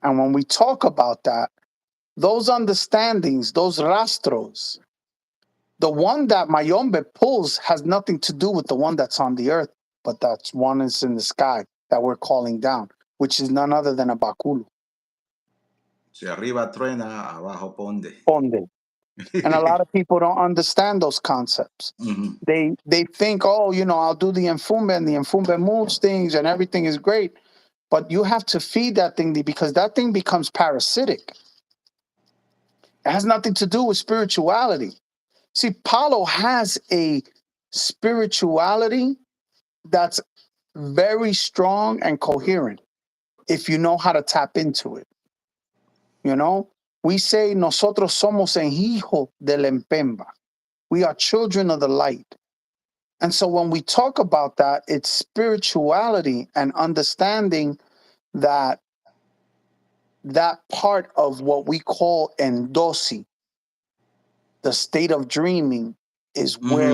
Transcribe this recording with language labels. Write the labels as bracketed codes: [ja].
[en] And when we talk about that, those understandings, those rastros, the one that Mayombe pulls has nothing to do with the one that's on the earth, but that's one is in the sky that we're calling down, which is none other than a Bakulu. [es] Si arriba truena, abajo ponde. Ponde. [en] And a lot of people don't understand those concepts. Mhm. They think, oh, I'll do the Enfumbe, and the Enfumbe moves things and everything is great. But you have to feed that thing, because that thing becomes parasitic. It has nothing to do with spirituality. See, Palo has a spirituality that's very strong and coherent if you know how to tap into it. You know, we say [es] nosotros somos el hijo del Empemba. [en] We are children of the light. And so when we talk about that, it's spirituality and understanding that that part of what we call endosi, the state of dreaming, is where